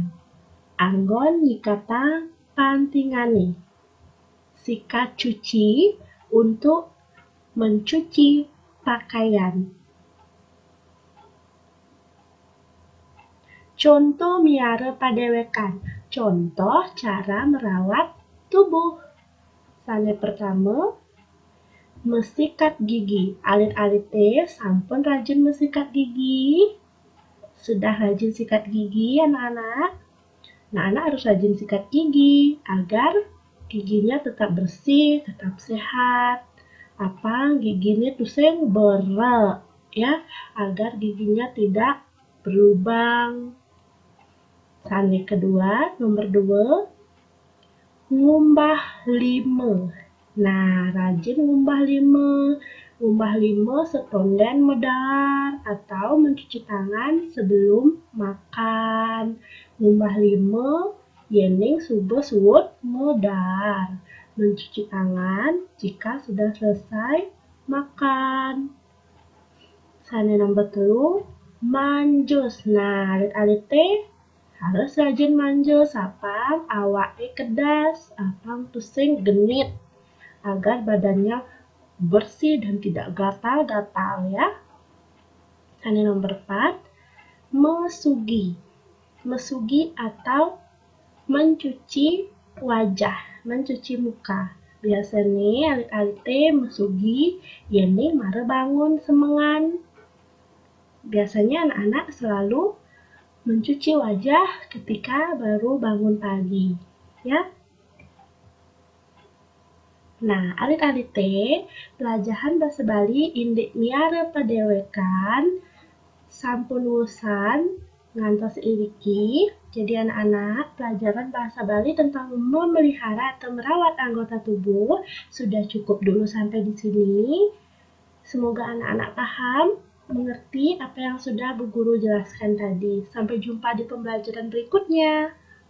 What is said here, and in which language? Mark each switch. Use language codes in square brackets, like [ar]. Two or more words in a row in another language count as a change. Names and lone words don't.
[ban] Anggon nyikata pantingane. [id] Sikat cuci untuk mencuci pakaian. [ban] Contoh miara padewekan. [id] Contoh cara merawat tubuh. [ban] Sane pertama, mesikat gigi. Alit-alit sampun rajin mesikat gigi. [id] Sudah rajin sikat gigi anak-anak? Anak-anak harus rajin sikat gigi agar giginya tetap bersih, tetap sehat. [ban] Giginya tuseng berek, [id] ya, agar giginya tidak berlubang. [ban] Sane kedua, nomor 2, ngumbah lime. Nah, rajin ngumbah lime. Ngumbah lime setonden medar [id] atau mencuci tangan sebelum makan. [ban] Ngumbah lime yening subuh suwut medar. [id] Mencuci tangan jika sudah selesai makan. [ban] Sane nomor 3, manjus. Nah, alit-alit [id] harus rajin [ban] manjus apang awake kedas, apang pusing genit [id] agar badannya bersih dan tidak gatal-gatal, ya. [ban] Sane nomor 4, mesugi. [id] Mesugi atau mencuci wajah, mencuci muka. [ban] Biasanya alit-alit mesugi yeni mare bangun semengan. [id] Biasanya anak-anak selalu mencuci wajah ketika baru bangun pagi, ya. Nah, [ban] alit-alit pelajaran bahasa Bali indik miara padewekan sampun wusan ngantos iriki. [id] Jadi anak-anak, pelajaran bahasa Bali tentang memelihara atau merawat anggota tubuh sudah cukup dulu sampai di sini. Semoga anak-anak paham, mengerti apa yang sudah Bu Guru jelaskan tadi. Sampai jumpa di pembelajaran berikutnya.